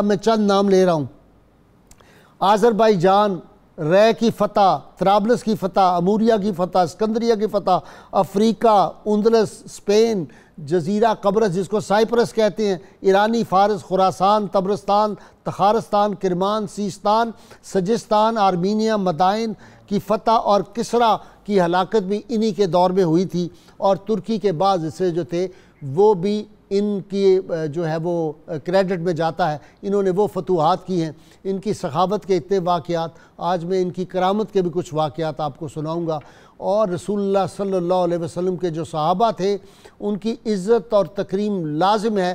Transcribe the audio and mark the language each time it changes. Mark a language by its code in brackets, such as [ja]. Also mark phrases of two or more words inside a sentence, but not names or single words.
[ur] میں چند نام لے رہا ہوں۔ آذربائیجان، رے کی فتح، طرابلس کی فتح، اموریہ کی فتح، اسکندریہ کی فتح، افریقہ، اندلس، اسپین، جزیرہ قبرص جس کو سائپرس کہتے ہیں، ایرانی فارس، خراسان، تبرستان، تخارستان، کرمان، سیستان، سجستان، آرمینیا، مدائن کی فتح اور کسرا کی ہلاکت بھی انہی کے دور میں ہوئی تھی، اور ترکی کے بعض حصے جو تھے وہ بھی ان کی جو ہے وہ کریڈٹ میں جاتا ہے، انہوں نے وہ فتوحات کی ہیں۔ ان کی سخاوت کے اتنے واقعات، آج میں ان کی کرامت کے بھی کچھ واقعات آپ کو سناؤں گا، اور رسول اللہ [ar] صلی اللہ علیہ وسلم [ur] کے جو صحابہ تھے ان کی عزت اور تکریم لازم ہے۔